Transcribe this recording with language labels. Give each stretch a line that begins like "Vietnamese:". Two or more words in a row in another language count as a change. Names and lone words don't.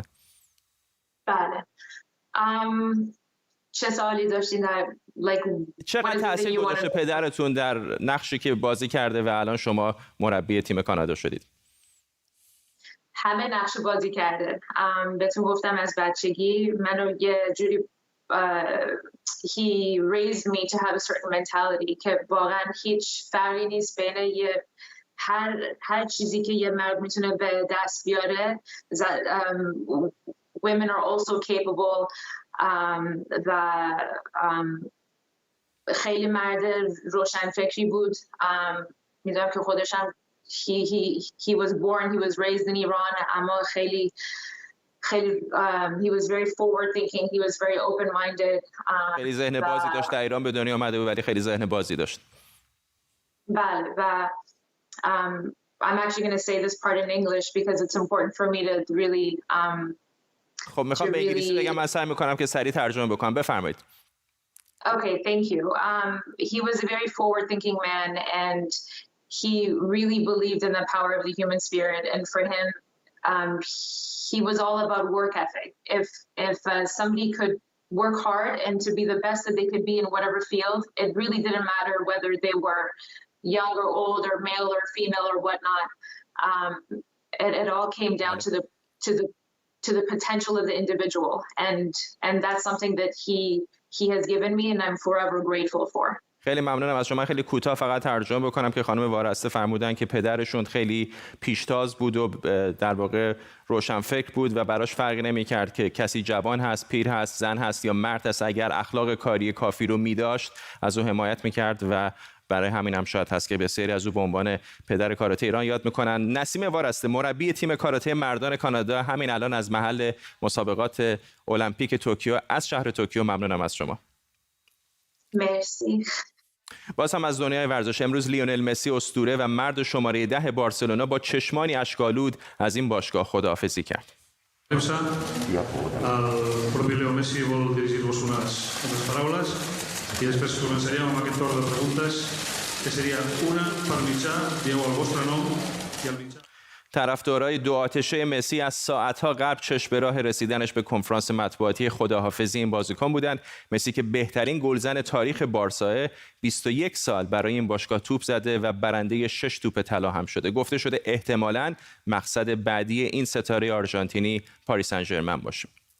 Persian: بله. چه سوالی داشتین در چقدر تاثیر گذاشته پدرتون در نقشی که بازی کرده و الان شما مربی تیم کانادا شدید؟ همه نقش بازی کرده. بهتون گفتم از بچگی منو یه جوری
English: he raised me to have a certain mentality
Persian: که واقعا هیچ فرقی نیست بین هر چیزی که یه مرد میتونه به دست بیاره.
English: Women are also capable
Persian: و خیلی مرد روشنفکری بود. میدونم که خودش هم
English: he was born, he was raised in Iran,
Persian: اما خیلی
English: he was very forward thinking, he was very open minded.
Persian: خیلی ذهن بازی داشت، در ایران به دنیا اومده بود ولی خیلی ذهن بازی داشت. بله و
English: I'm actually going to say this part in English because it's important for me to really
Persian: خب میخوام به انگلیسی بگم، من سعی میکنم که سریع ترجمه بکنم. بفرمایید.
English: Okay, thank you. He was a very forward-thinking man, and he really believed in the power of the human spirit. And for him, he was all about work ethic. If somebody could work hard and to be the best that they could be in whatever field, it really didn't matter whether they were young or old or male or female or whatnot. It all came down to the potential of the individual, and that's something that he has given me and I'm forever grateful for.
Persian: خیلی ممنونم از شما. خیلی کوتاه فقط ترجمه بکنم که خانم وارسته فرمودن که پدرشون خیلی پیشتاز بود و در واقع روشنفکر بود و براش فرقی نمی‌کرد که کسی جوان هست، پیر هست، زن هست یا مرد است، اگر اخلاق کاری کافی رو می‌داشت از او حمایت می‌کرد و برای همین هم شاید هست که بسیاری از او به عنوان پدر کاراته ایران یاد میکنن. نسیم وارسته، مربی تیم کاراته مردان کانادا، همین الان از محل مسابقات المپیک توکیو از شهر توکیو، ممنونم از شما. مرسی. باز هم از دنیای ورزش، امروز لیونل مسی اسطوره و مرد شماره 10 بارسلونا با چشمانی اشک‌آلود از این باشگاه خداحافظی کرد.
Catalan: El propi Leo Messi vol dirigir-vos unes paraules i després començaríem amb aquest torn de preguntes, que seria una per mitjà, dieu el vostre nom i el mitjà.
Persian: طرفدارای دو آتشه مسی از ساعتها قبل چشم به راه رسیدنش به کنفرانس مطبوعاتی خداحافظی این بازیکن بودند. مسی که بهترین گلزن تاریخ بارسا، 21 سال برای این باشگاه توپ زده و برنده 6 توپ طلا هم شده. گفته شده احتمالاً مقصد بعدی این ستاره آرژانتینی پاریس سن ژرمن باشه.